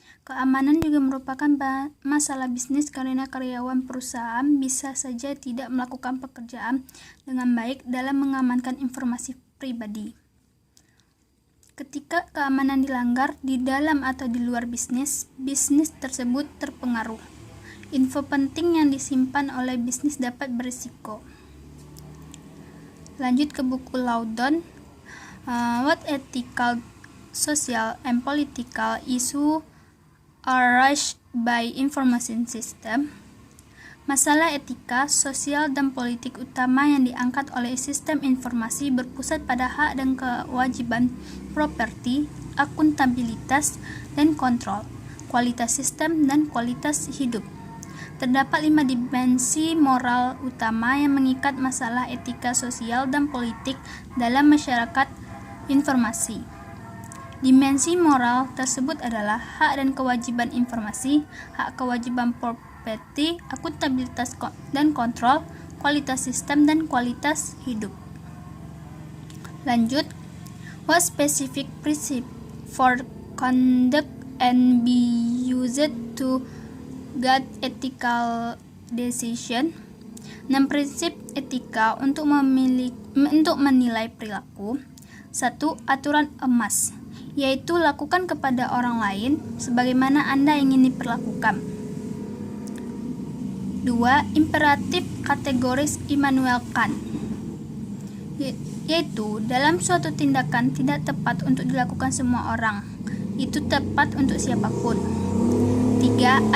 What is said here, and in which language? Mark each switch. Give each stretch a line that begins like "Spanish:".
Indonesian: Keamanan juga merupakan masalah bisnis karena karyawan perusahaan bisa saja tidak melakukan pekerjaan dengan baik dalam mengamankan informasi pribadi. Ketika keamanan dilanggar di dalam atau di luar bisnis, bisnis tersebut terpengaruh. Info penting yang disimpan oleh bisnis dapat berisiko. Lanjut ke buku Loudon,
English: what ethical, social, and political issue are raised by information system?
Indonesian: Masalah etika, sosial, dan politik utama yang diangkat oleh sistem informasi berpusat pada hak dan kewajiban properti, akuntabilitas, dan kontrol, kualitas sistem, dan kualitas hidup. Terdapat 5 dimensi moral utama yang mengikat masalah etika sosial dan politik dalam masyarakat informasi. Dimensi moral tersebut adalah hak dan kewajiban informasi, hak kewajiban properti, akuntabilitas dan kontrol, kualitas sistem, dan kualitas hidup. Lanjut,
English: what specific principle for conduct and be used to guide ethical decision?
Indonesian: 6 prinsip etika untuk menilai perilaku. 1. Aturan emas, yaitu lakukan kepada orang lain sebagaimana Anda ingin diperlakukan. 2. Imperatif kategoris Immanuel Kant, yaitu dalam suatu tindakan tidak tepat untuk dilakukan semua orang, itu tepat untuk siapapun. 3.